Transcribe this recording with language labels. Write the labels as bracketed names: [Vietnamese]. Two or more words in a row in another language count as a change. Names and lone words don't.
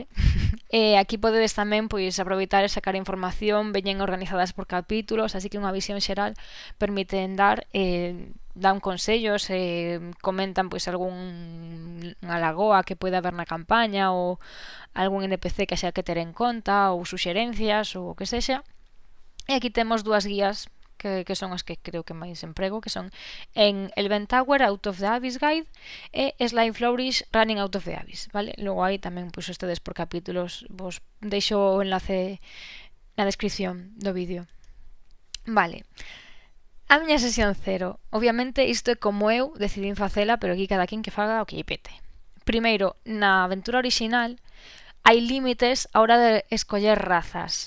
[Galician] Aquí podedes tamén pois aproveitar e sacar información, veñen organizadas por capítulos, así que unha visión xeral permiten dan consellos, comentan pois algunha lagoa que pode haber na campaña ou algún NPC que xa que ter en conta ou suxerencias ou o que sexa. E aquí temos dúas guías que son as que creo que máis emprego, que son en Elven Tower Out of the Abyss Guide e Slime Flourish Running Out of the Abyss, vale? Logo aí tamén pois ustedes por capítulos, vos deixo o enlace na descripción do vídeo. Vale. A miña sesión 0. Obviamente isto é como eu decidín facela, pero aquí cada quen que faga o que lle pete. Primeiro, na aventura orixinal hai límites a hora de escoller razas.